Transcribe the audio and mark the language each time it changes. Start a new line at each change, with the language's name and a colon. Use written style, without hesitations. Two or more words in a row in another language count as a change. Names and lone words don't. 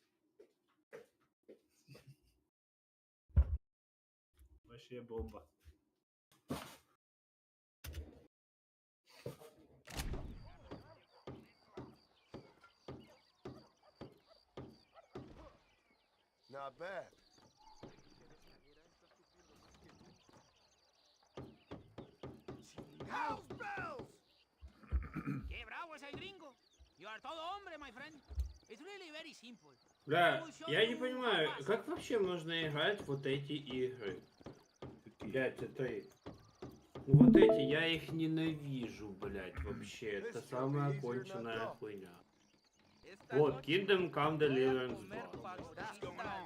Russian: Вообще бомба.
English: Not bad. House bells!
Spanish: ¡Qué bravo es el gringo!
English: You are
Spanish: todo hombre,
English: my friend. It's really very simple.
Russian: Бля, я не понимаю, как вообще можно играть вот эти игры? Блять, это... Ну вот эти, я их ненавижу, блять, вообще. Это самая конченная хуйня. Вот, Kingdom Come Deliverance 2.